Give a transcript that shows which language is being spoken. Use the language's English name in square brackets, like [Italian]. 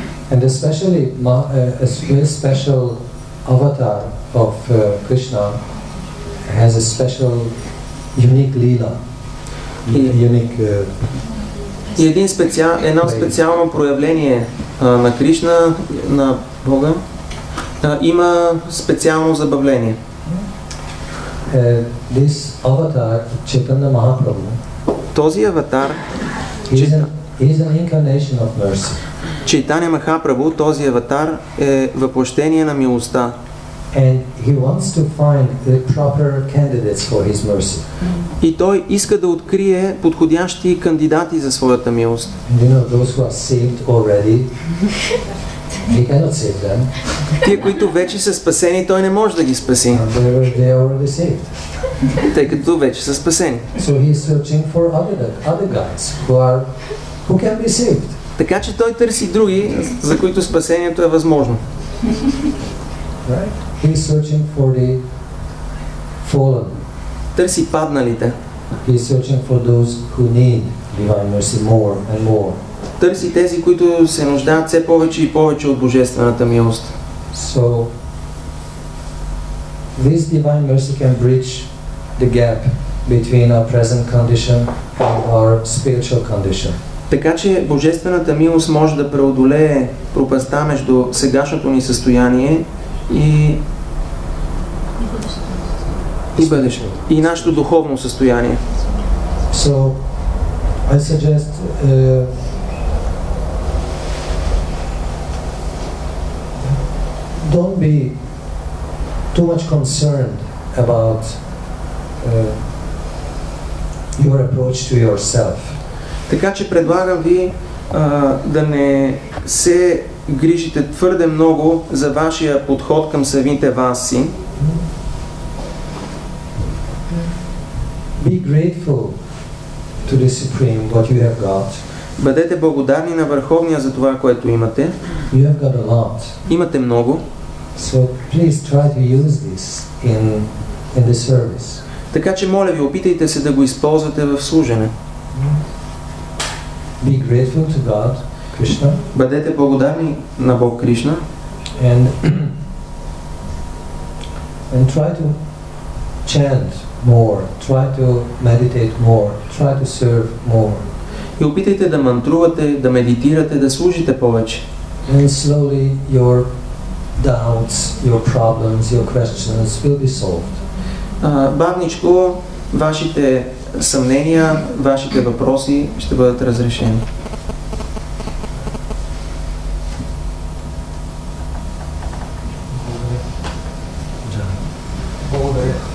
[English] And especially a very special avatar of Krishna has a special, unique lila, unique. [Bulgarian] И едно специално проявление на Кришна, на Бога, има специално забавление. [English] This avatar, Chaitanya Mahaprabhu, [Bulgarian] този аватар, [English] is an incarnation of mercy. [Bulgarian] Чайтаня Махапрабху, този аватар е въплъщение на милостта. [English] And he wants to find the proper candidates for his mercy. [Bulgarian] И той иска да открие подходящи кандидати за своята милост. [English] And you know, those who are saved already, he cannot save them. [Bulgarian] Тие, които вече са спасени, той не може да ги спаси. [English] They are already saved. [Bulgarian] Тъй като вече са спасени. [English] So he is searching for other guys who can be saved. [Bulgarian] Така че той търси други, за които спасението е възможно. [English] Right? He is searching for the fallen. [Bulgarian] Търси падналите. [English] He is searching for those who need divine mercy more and more. [Bulgarian] Търси тези, които се нуждаят все повече и повече от божествената милост. [English] So this divine mercy can bridge the gap between our present condition and our spiritual condition. [Bulgarian] Така че божествената милост може да преодолее пропастта между сегашното ни състояние и бъдещето. И нашето духовно състояние. [English] So I suggest don't be too much concerned about your approach to yourself. [Bulgarian] Така че предлагам ви да не се грижите твърде много за вашия подход към самите вас си. [English] Be grateful to the Supreme what you have got. [Bulgarian] Бъдете благодарни на Върховния за това, което имате. [English] You have got a lot. [Bulgarian] Имате много. [English] So please try to use this in the service. [Bulgarian] Така че моля ви, опитайте се да го използвате в служене. [English] Be grateful to God, Krishna. [Bulgarian] Бъдете благодарни на Бог Кришна. [English] And try to chant more, try to meditate more, try to serve more. [Bulgarian] И опитайте да мантрувате, да медитирате, да служите повече. [English] And slowly your doubts, your problems, your questions will be solved. [Bulgarian] Бавничко вашите съмнения, вашите въпроси ще бъдат разрешени. Благодаря.